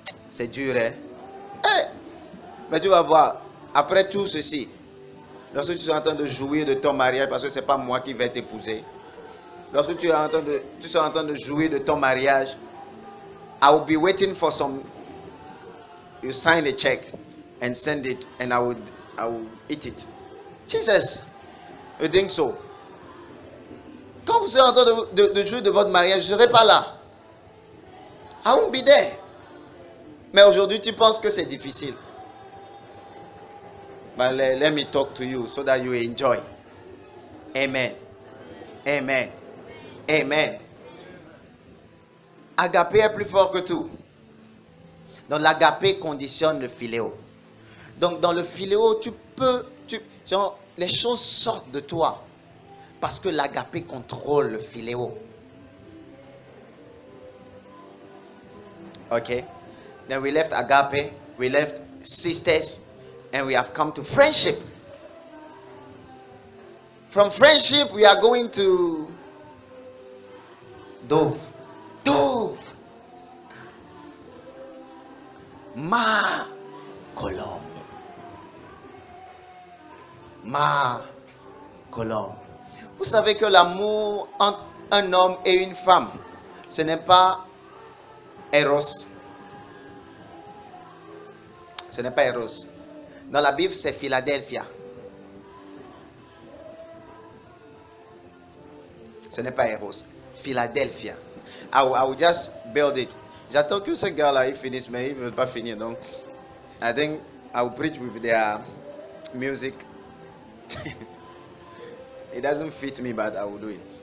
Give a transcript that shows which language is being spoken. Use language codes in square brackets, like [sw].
[fr] C'est dur, hein? Hey! Mais tu vas voir, après tout ceci, lorsque tu es en train de jouir de ton mariage, parce que ce n'est pas moi qui vais t'épouser, lorsque tu seras en train de jouir de ton mariage, [en] I will be waiting for some, you sign a check and send it, and I will eat it. Jesus, you think so? [fr] Quand vous serez en train de jouir de votre mariage, je ne serai pas là. [en] I won't be there. [fr] Mais aujourd'hui, tu penses que c'est difficile. [en] But let me talk to you so that you enjoy. Amen. Amen. Amen. [fr] Agapé est plus fort que tout. Donc l'agapé conditionne le philéo. Donc dans le philéo, genre, les choses sortent de toi. Parce que l'agapé contrôle le philéo. Ok. [en] Then we left agape, we left sisters, and we have come to friendship. From friendship, we are going to dove. Dove. [fr] Ma colombe. Ma colombe. Vous savez que l'amour entre un homme et une femme, ce n'est pas Eros. Ce n'est pas Eros. Dans la Bible, c'est Philadelphia. Ce n'est pas Eros. Philadelphia. [en] I will just build it. [fr] J'attends que ce gars-là il finisse, mais il ne veut pas finir. [en] Donc, I think I will preach with their music. It doesn't fit me, but I will do it.